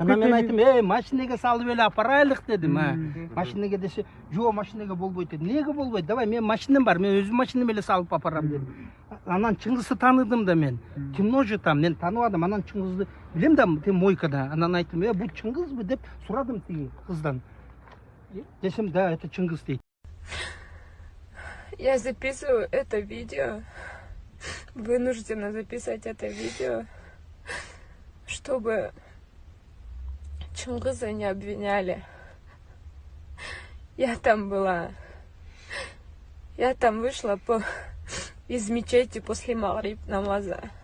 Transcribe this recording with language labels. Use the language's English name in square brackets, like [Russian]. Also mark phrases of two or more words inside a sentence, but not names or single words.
[Kyrgyz] Ана мен айттым, машинеге салып эле апарайлык дедим, Машинеге десе, жок, машинеге болбойт деди. Неге болбойт? Давай, мен машинам бар, мен өзүм машинам эле салып апарам дедим. Анан Чыңгызды тааныдым да мен. [Russian] Темно же там, [Kyrgyz] мен тааныбадым. Анан Чыңгызды билем да, тем мойкада. Анан айттым, бул Чыңгызбы деп сурадым тиги кыздан. Десем, [Russian] да, это [Kyrgyz] Чыңгыз дейт. [Russian] Я записываю это видео, вынуждена записать это видео, чтобы Чыңгыза не обвиняли. Я там была. Я там вышла из мечети после магриб намаза.